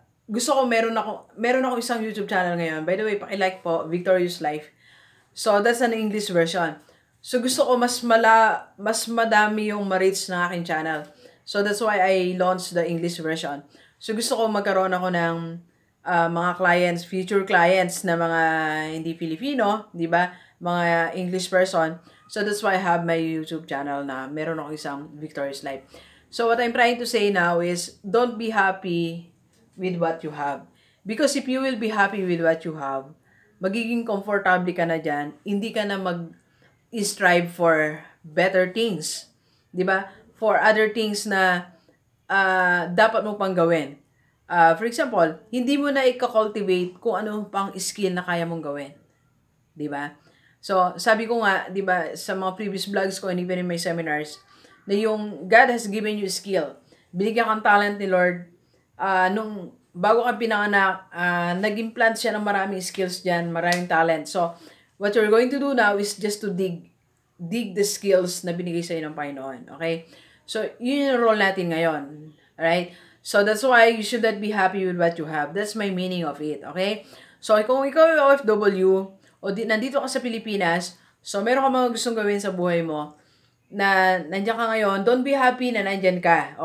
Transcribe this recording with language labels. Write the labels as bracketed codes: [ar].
[tl] gusto ko meron ako isang YouTube channel ngayon. [en] By the way, [tl] paki-like po, [en] Victorious Life. So, that's an English version. [tl] So, gusto ko mas madami yung ma-reach ng aking channel. [en] So, that's why I launched the English version. [tl] So, gusto ko magkaroon ako ng mga clients, future clients na mga hindi Filipino, di ba? Mga English person. [en] So, that's why I have my YouTube channel [tl] na meron ako isang [en] Victorious Life. So, what I'm trying to say now is, don't be happy with what you have. Because if you will be happy with what you have, [tl] magiging komportable ka na dyan, hindi ka na mag-strive [en] for better things. [tl] Di ba? [en] For other things [tl] na dapat mo pang gawin. [en] For example, [tl] hindi mo na i-cultivate kung ano pang skill na kaya mong gawin. Di ba? So, sabi ko nga, di ba, sa mga previous vlogs ko [en] and even in my seminars, [tl] na yung [en] God has given you skill. [tl] Binigyan kang talent ni Lord. Nung bago ka pinanganak, nag-implant siya ng maraming skills dyan, maraming talent. [en] So, what you're going to do now is just to dig the skills [tl] na binigay sa'yo ng Panginoon. [en] Okay? So, [tl] yun yung role natin ngayon. [en] Alright? So, that's why you should not be happy with what you have. That's my meaning of it. Okay? [tl] So, kung ikaw yung OFW, o nandito ka sa Pilipinas, so, meron ka mga gustong gawin sa buhay mo, na nandiyan ka ngayon, [en] don't be happy [tl] na nandiyan ka.